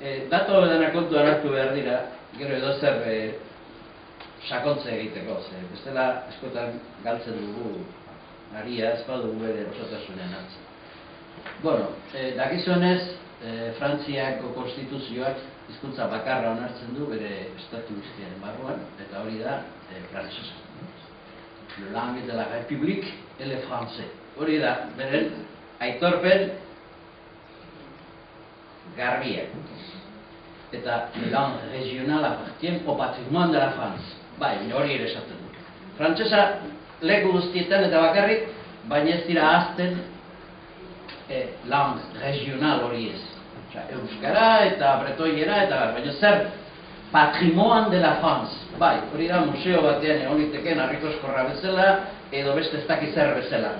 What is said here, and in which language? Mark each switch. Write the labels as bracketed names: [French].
[Basque] Dato dena kontuan hartu behar dira, gero edo zer sakontze egiteko, bestela askotan galtzen dugu aria, ez badugu bere osotasunean hartzen. Bueno, dakizuenez, Frantziako konstituzioak hizkuntza bakarra onartzen du bere estatu guztiaren barruan, eta hori da frantsesa. [French] Le langue de la République et le français. [Basque] Hori da, beren aitorpen garbia. [French] Eta le langue régionale appartient au patrimoine de la France. [Basque] Bai, hori ere esaten du. Frantsesa leku guztietan eta bakarrik, baina ez dira ahazten [French] langue regional [Basque] hori ez. Euskara eta bretoiera eta baina zer [French] patrimoine de la France. [Basque] Bai, hori da museo batean egon liteken Harrikoskorra bezala edo beste ez dakiz zer bezala.